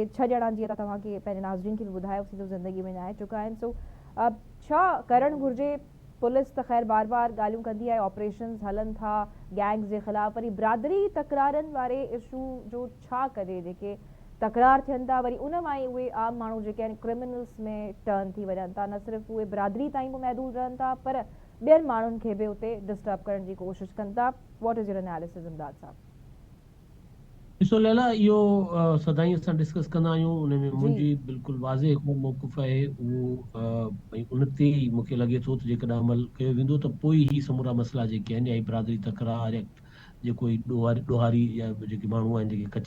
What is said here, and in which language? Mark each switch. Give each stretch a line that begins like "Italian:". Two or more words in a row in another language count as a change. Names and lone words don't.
Sindhi: 6 ॼणा जीअं त तव्हांखे पंहिंजे नाज़रीन खे बि ॿुधायोसीं ज़िंदगी में न्याय चुका आहिनि सो छा करणु घुरिजे पुलिस त ख़ैर बार बार ॻाल्हियूं कंदी आहे ऑपरेशन्स हलनि था गैंग्स जे ख़िलाफ़ वरी बिरादरी तकरारनि वारे इशू जो छा कजे जेके तकरार थियनि था वरी उन मां ई उहे आम माण्हू जेके आहिनि क्रिमिनल्स में टर्न थी वञनि था न सिर्फ़ु उहे बिरादरी ताईं बि महदूद रहनि था पर ॿियनि माण्हुनि खे बि उते डिस्टर्ब करण जी कोशिशि कनि था
English: What is your analysis
Sindhi: इमदाद साहब ॾिसो लैला इहो सदाईं असां डिस्कस कंदा आहियूं उन में मुंहिंजी बिल्कुलु वाज़े हिकिड़ो मौक़िफ़ आहे उहो भई उन ते ई मूंखे लॻे थो त जेकॾहिं अमल कयो वेंदो त पोइ ई समूरा मसइला जेके आहिनि या बिरादरी तकरार या जेको ॾोहारी या जेके माण्हू आहिनि जेके कचे